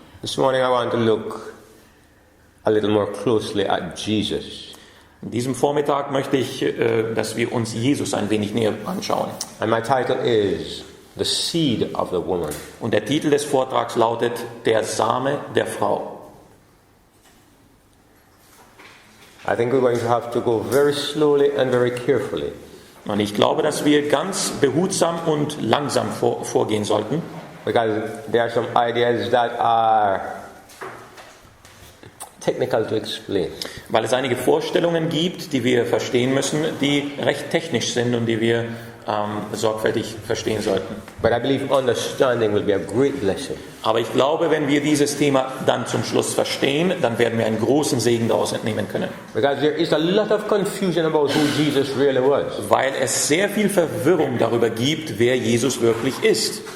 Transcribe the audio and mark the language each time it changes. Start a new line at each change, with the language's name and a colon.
English: This morning I want to look a little more closely at Jesus.
German: An diesem Vormittag möchte ich, dass wir uns Jesus ein wenig näher anschauen.
English: And my title is The Seed of the Woman.
German: Und der Titel des Vortrags lautet Der Same der Frau.
English: I think we're going to have to go very slowly and very carefully.
German: Und ich glaube, dass wir ganz behutsam und langsam vorgehen sollten.
English: Because there are some ideas that are technical to explain.
German: Weil es einige Vorstellungen gibt, die wir verstehen müssen, die recht technisch sind und die wir sorgfältig verstehen sollten.
English: But I believe understanding will be a great blessing.
German: Aber ich glaube, wenn wir dieses Thema dann zum Schluss verstehen, dann werden wir einen großen Segen daraus entnehmen können.
English: Because there is a lot of confusion about who Jesus really was.
German: Weil es sehr viel Verwirrung darüber gibt, wer Jesus wirklich ist.